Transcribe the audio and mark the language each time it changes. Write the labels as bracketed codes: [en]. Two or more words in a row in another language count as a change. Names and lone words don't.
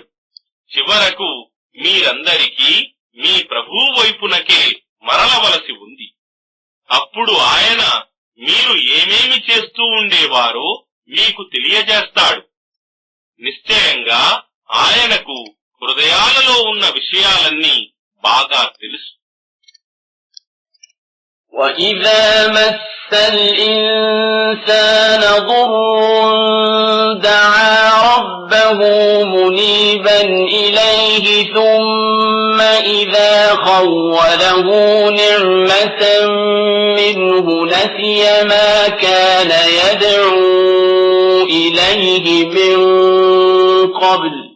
[te] చివరకు మీరందరికీ మీ ప్రభువు వైపునకే మరలవలసి ఉంది. అప్పుడు ఆయన మీరు ఏమేమి చేస్తూ ఉండేవారో మీకు తెలియజేస్తాడు. నిశ్చయంగా ఆయనకు హృదయాలలో ఉన్న విషయాలన్నీ బాగా తెలుసు. [ar] وَإِذَا مَسَّ الْإِنسَانَ ضُرٌّ دَعَا رَبَّهُ مُنِيبًا إِلَيْهِ ثُمَّ إِذَا خَوَّلَهُ نِعْمَةً مِّنْهُ نَسِيَ مَا كَانَ يَدْعُو إِلَيْهِ مِن قَبْلُ